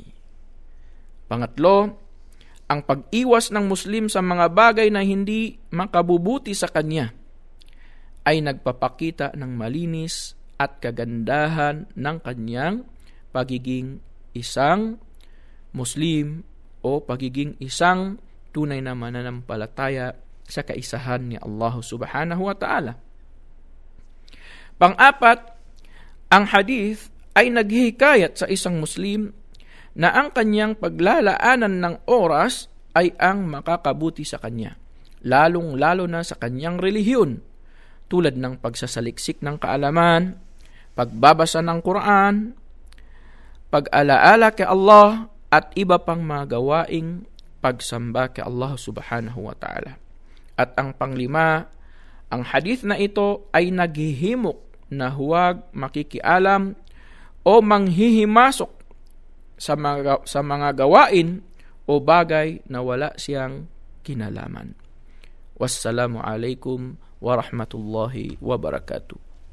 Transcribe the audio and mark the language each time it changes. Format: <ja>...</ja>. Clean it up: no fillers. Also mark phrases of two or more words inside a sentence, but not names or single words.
<tl>Pangatlo, ang pag-iwas ng Muslim sa mga bagay na hindi makabubuti sa kanya ay nagpapakita ng malinis at kagandahan ng kanyang pagiging isang Muslim o pagiging isang tunay na mananampalataya sa kaisahan ni Allah</tl> <ar>سبحانه وتعالى.</ar> <tl>Pang-apat, ang hadith ay naghihikayat sa isang Muslim na ang kanyang paglalaanan ng oras ay ang makakabuti sa kanya, lalong-lalo na sa kanyang relihiyon, tulad ng pagsasaliksik ng kaalaman, pagbabasa ng Quran, pag-alaala kay Allah, at iba pang mga gawaing pagsamba kay Allah</tl> <ar>سبحانه وتعالى.</ar> <tl>At ang panglima, ang hadith na ito ay naghihimok na huwag makikialam o manghihimasok sa mga gawain o bagay na wala siyang kinalaman.</tl> <ar>والسلام عليكم ورحمة الله وبركاته.</ar>